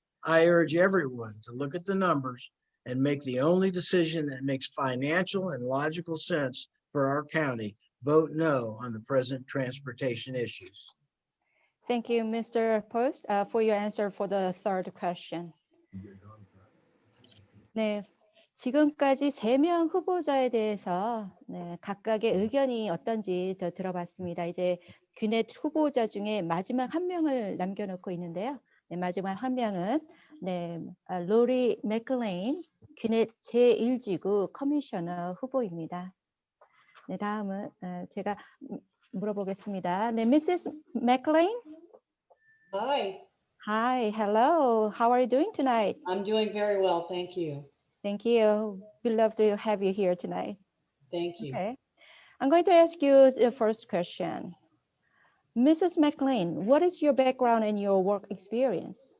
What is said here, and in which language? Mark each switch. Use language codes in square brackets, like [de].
[en] I urge everyone to look at the numbers and make the only decision that makes financial and logical sense for our county. Vote no on the present transportation issues. Thank you, Mr. Post, for your answer for the third question. [ko] 네, 지금까지 3명 후보자에 대해서 각각의 의견이 어떤지 더 들어봤습니다. 이제 귀넷 후보자 중에 마지막 한 명을 남겨놓고 있는데요. 마지막 한 명은 로리 맥클레인 귀넷 제1지구 커미셔너 후보입니다. 다음은 제가 물어보겠습니다. [en] Mrs. McLean? Hi. Hi, hello. How are you doing tonight? I'm doing very well, thank you. Thank you. We love to have you here tonight. Thank you. Okay. I'm going to ask you the first question. Mrs. McLean, what is your background and your work experience?